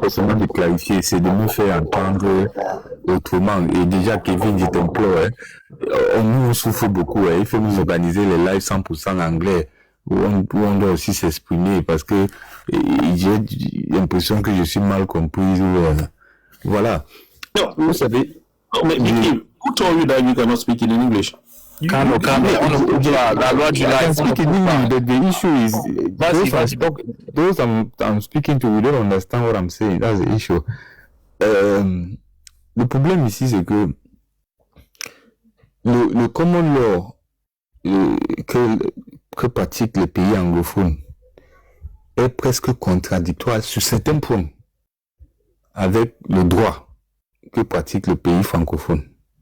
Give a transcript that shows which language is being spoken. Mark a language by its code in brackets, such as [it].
[fr] forcément de clarifier, c'est de me faire entendre autrement. Et déjà, Kevin, je t'implore, nous on souffre beaucoup. Il faut nous organiser les lives 100% anglais, où on doit aussi s'exprimer, parce que j'ai l'impression que je suis mal comprise. Voilà. [en] No, [fr] vous savez, mais [en] who told you that you cannot speak in English? [fr] Calme, on ne coupe pas. La loi du live. [en] The issue is those I'm speaking to, we don't understand what I'm saying. That's the issue. [fr] Le problème ici, c'est que le common law que pratiquent les pays anglophones est presque contradictoire sur certains points avec le droit que pratique le pays francophone.